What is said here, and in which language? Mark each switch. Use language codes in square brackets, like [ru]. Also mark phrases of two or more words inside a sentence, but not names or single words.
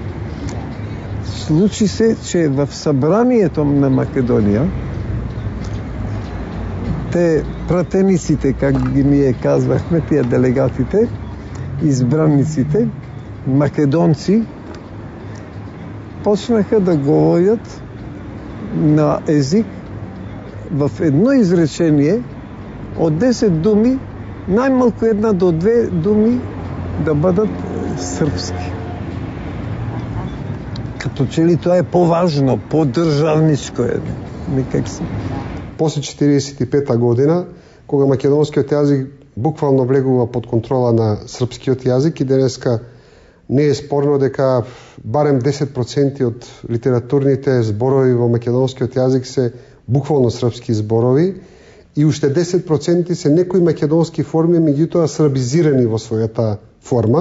[bg] Случи се, че в събранието на Македония те пратениците, как ги ние казвахме, тия делегатите, избранниците, македонци, почнаха да говорят на език в едно изречение от 10 думи, най-малко 1 до 2 думи да бъдат сръбски. Като че ли това е по-важно, по-државничко е. Никак си. [mk] После 1945 година, кога македонскиот јазик буквално влегува под контрола на српскиот јазик и денеска не е спорно дека барем 10% од литературните зборови во македонскиот јазик се буквално српски зборови и уште 10% се некои македонски форми, меѓутоа србизирани во својата форма.